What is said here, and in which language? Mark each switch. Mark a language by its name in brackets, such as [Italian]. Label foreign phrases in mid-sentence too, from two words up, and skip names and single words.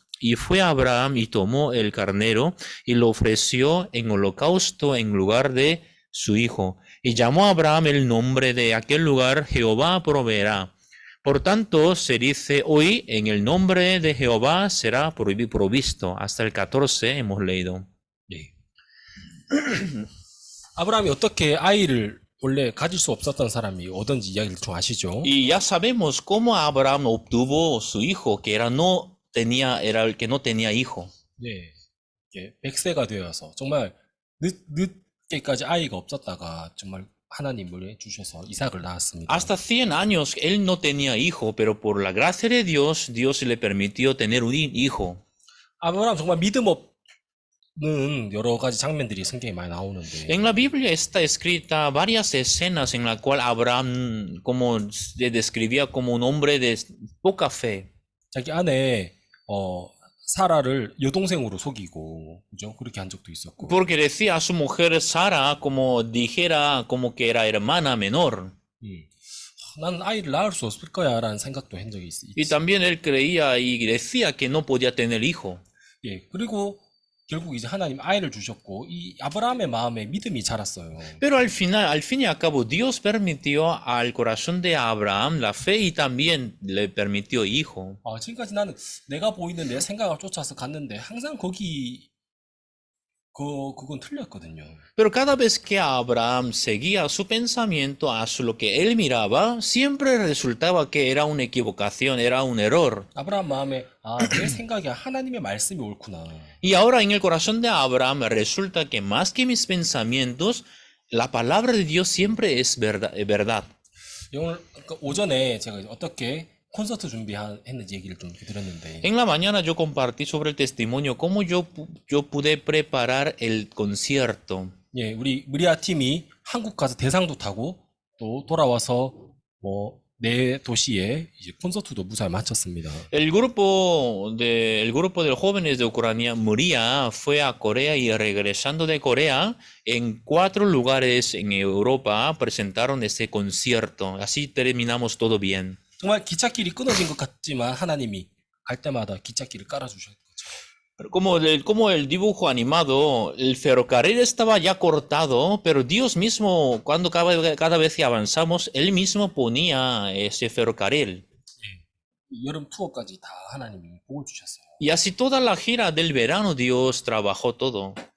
[Spanish] Y fue Abraham y tomó el carnero y lo ofreció en holocausto en lugar de su hijo. Y llamó a Abraham el nombre de aquel lugar, Jehová proveerá. Por tanto, se dice hoy, en el nombre de Jehová será provisto. Hasta el 14 hemos leído. [Korean] 예. 아브라함이 어떻게 아이를 원래 가질 수 없었던 사람이 오든지 이야기를 좀 아시죠? [Spanish] Y ya sabemos cómo Abraham obtuvo su hijo, que era el que no tenía hijo. [Korean] 예. 100세가 되어서 정말 늦게까지 아이가 없었다가 정말 하나님을 주셔서 이삭을 낳았습니다. [Spanish] Hasta 100 años él no tenía hijo, pero por la gracia de Dios, Dios le permitió tener un hijo. [Korean] 아브라함 정말 믿음 없는 여러 가지 장면들이 성경에 많이 나오는데 [Spanish] En la Biblia está escrita varias escenas en la cual Abraham como se describía como un hombre de poca fe. [Korean] 자기 아내 사라를 여동생으로 속이고 그죠? 그렇게 한 적도 있었고. [Spanish] Porque decía a su mujer Sara como dijera como que era hermana menor. [Korean] 난 아이를 낳을 수 없을 거야라는 생각도 한 적이 있지. [Spanish] Y también él creía y decía que no podía tener hijo. [Korean] 예, 그리고 결국 이제 하나님 아이를 주셨고 이 아브라함의 마음에 믿음이 자랐어요. [Spanish] Pero al final, al fin y al cabo, Dios permitió al corazón de Abraham la fe y también le permitió hijo. [Korean] 지금까지 나는 내가 보이는 내 생각을 쫓아서 갔는데 항상 거기 그건 틀렸거든요. [Spanish] Pero cada vez que Abraham seguía su pensamiento hacia lo que él miraba, siempre resultaba que era una equivocación, era un error. [Korean] 아브라함 마음에 내 생각이 하나님의 말씀이 옳구나. [Spanish] Y ahora en el corazón de Abraham resulta que más que mis pensamientos, la palabra de Dios siempre es verdad. [Korean] 오늘 오전에 제가 이제 어떻게 콘서트 준비했는지 얘기를 좀 드렸는데 [Spanish] En la mañana yo compartí sobre el testimonio cómo yo pude preparar el concierto. [Korean] 예, 우리 무리아 팀이 한국 가서 대상도 타고 또 돌아와서 뭐 네 도시에 이제 콘서트도 무사히 마쳤습니다. [Spanish] El grupo de jóvenes de Ucrania, Moria, fue a Corea y regresando de Corea, en 4 lugares en Europa presentaron ese concierto. Así terminamos todo bien. [Korean] 정말 기찻길이 끊어진 것 같지만 하나님이 갈 때마다 기찻길을 깔아주셨죠. [Spanish] Pero como el dibujo animado, el ferrocarril estaba ya cortado, pero Dios mismo, cuando cada vez que avanzamos, Él mismo ponía ese ferrocarril. [Korean] 이 여름 투어까지 다 하나님이 복을 주셨어요. [Spanish] Y así toda la gira del verano Dios trabajó todo.